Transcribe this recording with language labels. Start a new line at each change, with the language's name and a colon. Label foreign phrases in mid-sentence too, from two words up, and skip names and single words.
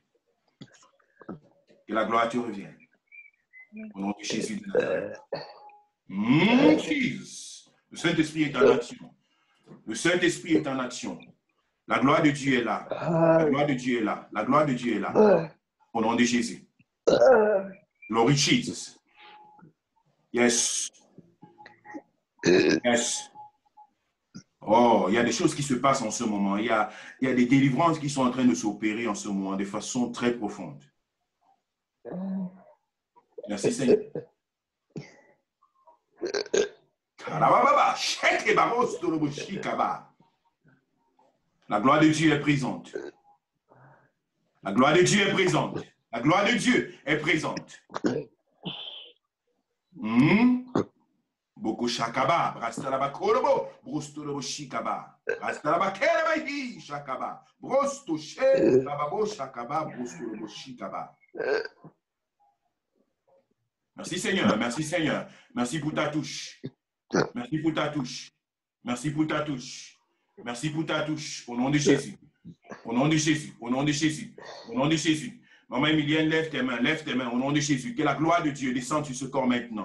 French: Que la gloire te revienne. Au nom de Jésus de Nazareth. Jesus. Le Saint-Esprit est en action. Le Saint-Esprit est en action. La gloire de Dieu est là. La gloire de Dieu est là. La gloire de Dieu est là. Au nom de Jésus.
English: Glory Jesus. Yes. Yes.
French: Oh, il y a des choses qui se passent en ce moment. Il y a des délivrances qui sont en train de s'opérer en ce moment de façon très profonde. Merci Seigneur. La gloire de Dieu est présente. La gloire de Dieu est présente. La gloire de Dieu est présente. Boko shakaba, brastalaba korobo, brostolobo shikaba, brastalaba kerabahi shakaba, brosto she, bababo shakaba, brostolobo shikaba. Merci Seigneur, merci Seigneur, merci pour ta touche, merci pour ta touche, merci pour ta touche, merci pour ta touche, au nom de Jésus, au nom de Jésus, au nom de Jésus, au nom de Jésus. Maman Emilienne, lève tes mains, au nom de Jésus, que la gloire de Dieu descende sur ce corps maintenant.